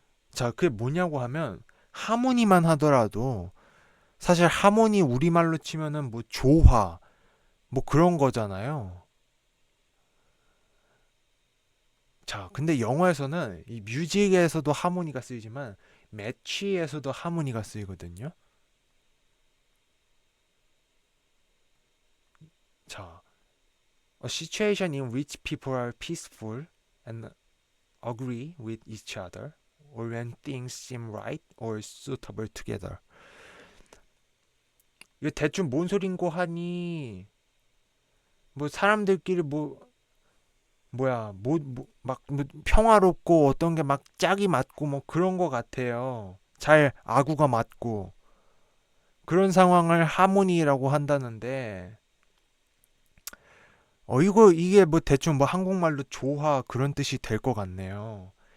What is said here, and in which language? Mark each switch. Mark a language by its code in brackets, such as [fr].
[ko] 자, 그게 뭐냐고 하면 하모니만 하더라도 사실 하모니 우리말로 치면은 뭐 조화 뭐 그런 거잖아요. 자, 근데 영어에서는 이 뮤직에서도 하모니가 쓰이지만 매치에서도 하모니가 쓰이거든요. 자, [en] a situation in which people are peaceful and agree with each other, or when things seem right or suitable together. [ko] 이거 대충 뭔 소린고 하니 뭐 사람들끼리 뭐 뭐야 뭐 평화롭고 어떤 게 막 짝이 맞고 뭐 그런 거 같아요. 잘 아구가 맞고 그런 상황을 하모니라고 한다는데 이게 뭐 대충 뭐 한국말로 조화 그런 뜻이 될 것 같네요.